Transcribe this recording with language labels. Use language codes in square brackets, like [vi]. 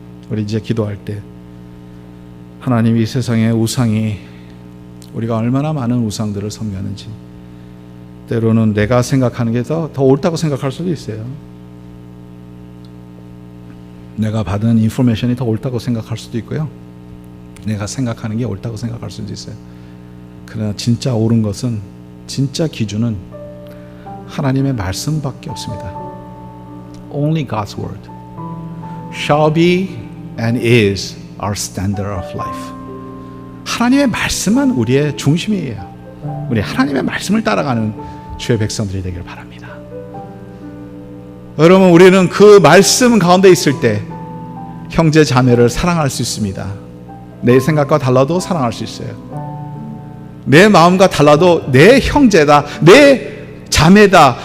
[ko] 우리 이제 기도할 때, 하나님, 이 세상의 우상이, 우리가 얼마나 많은 우상들을 섬겼는지, 때로는 내가 생각하는 게 더 옳다고 생각할 수도 있어요. 내가 받은 인포메이션이 더 옳다고 생각할 수도 있고요, 내가 생각하는 게 옳다고 생각할 수도 있어요. 그러나 진짜 옳은 것은, 진짜 기준은 하나님의 말씀밖에 없습니다. [en] Only God's word shall be and is our standard of life. [ko] 하나님의 말씀만 우리의 중심이에요. 우리 하나님의 말씀을 따라가는 주의 백성들이 되길 바랍니다. 여러분, 우리는 그 말씀 가운데 있을 때 형제 자매를 사랑할 수 있습니다. 내 생각과 달라도 사랑할 수 있어요. 내 마음과 달라도 내 형제다, 내 자매다.